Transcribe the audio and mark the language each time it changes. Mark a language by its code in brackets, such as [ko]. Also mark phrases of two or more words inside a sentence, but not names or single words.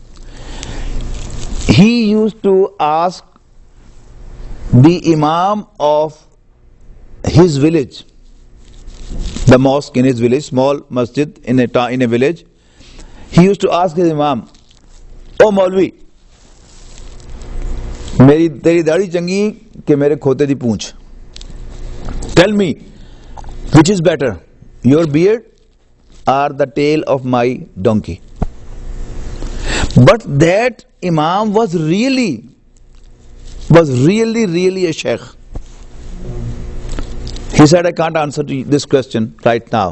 [en] He used to ask the Imam of his village, the mosque in his village, small masjid in a village, he used to ask his Imam, "Oh Maulvi, [pa] ਤੇਰੀ ਦਾੜ੍ਹੀ ਚੰਗੀ ਕਿ ਮੇਰੇ ਖੋਤੇ ਦੀ ਪੂਛ? [en] Tell me, which is better, your beard or the tail of my donkey?" But that Imam was really a sheikh. He said, "I can't answer to this question right now.